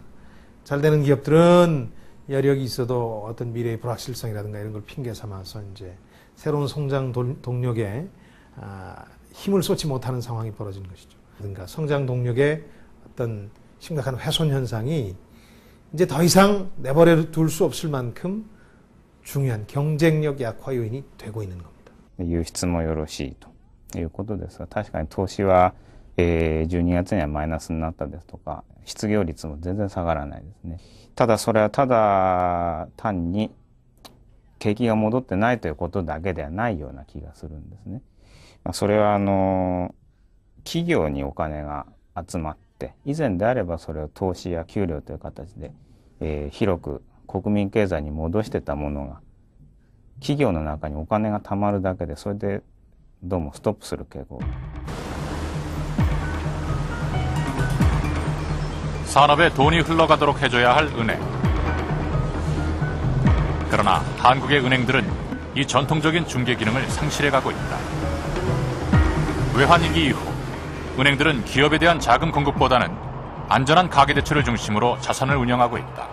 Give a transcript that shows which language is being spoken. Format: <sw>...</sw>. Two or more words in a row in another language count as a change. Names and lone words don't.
<ko>잘 되는 기업들은 여력이 있어도 어떤 미래의 불확실성이라든가 이런 걸 핑계 삼아서 이제 새로운 성장 동력에 힘을 쏟지 못하는 상황이 벌어진 것이죠. 그러니까 성장 동력의 어떤 심각한 훼손 현상이 이제 더 이상 내버려 둘 수 없을 만큼 중요한 경쟁력 약화 요인이 되고 있는 겁니다.</ko> <ja>輸出もよろしいということですが、確かに投資は、12月にはマイナスになったですとか、失業率も全然下がらないですね。ただそれはただ単に景気が戻ってないということだけではないような気がするんですね。それは企業にお金が集まって、以前であればそれを投資や給料という形で、広く国民経済に戻してたものが、企業の中にお金が貯まるだけで、それでどうもストップする傾向。</ja> <ko>산업에 돈이 흘러가도록 해줘야 할 은행. 그러나 한국의 은행들은 이 전통적인 중개 기능을 상실해가고 있다. 외환위기 이후 은행들은 기업에 대한 자금 공급보다는 안전한 가계대출을 중심으로 자산을 운영하고 있다.</ko>